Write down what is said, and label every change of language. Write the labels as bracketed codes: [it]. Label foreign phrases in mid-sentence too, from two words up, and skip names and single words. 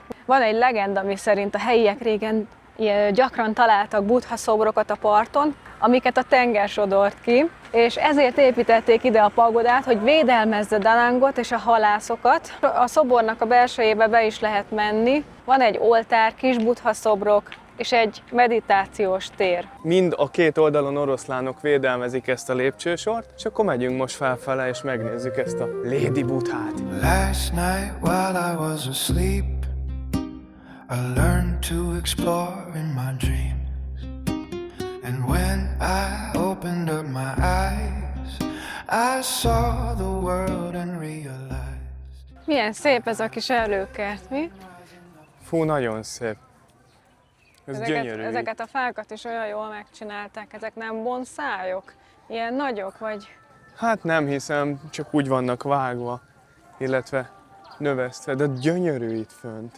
[hu] Van egy legenda, ami szerint a helyiek régen gyakran találtak buddha szobrokat a parton, amiket a tenger sodort ki, és ezért építették ide a pagodát, hogy védelmezze Danangot és a halászokat. A szobornak a belsejébe be is lehet menni. Van egy oltár, kis buddha szobrok, és egy meditációs tér. Mind a két oldalon oroszlánok védelmezik ezt a lépcsősort, és akkor megyünk most felfele, és megnézzük ezt a Lady Buddhát. [en] Last night while I was asleep, I learned to explore in my dreams. And when I opened up my eyes, I saw the world and realized. [hu] Milyen szép ez a kis előkert, mi? Fú, nagyon szép. Ez gyönyörű. Ezeket a fákat is olyan jól megcsinálták, ezek nem bonszályok? Ilyen nagyok, vagy? Hát nem hiszem, csak úgy vannak vágva, illetve növesztve, de gyönyörű itt fönt.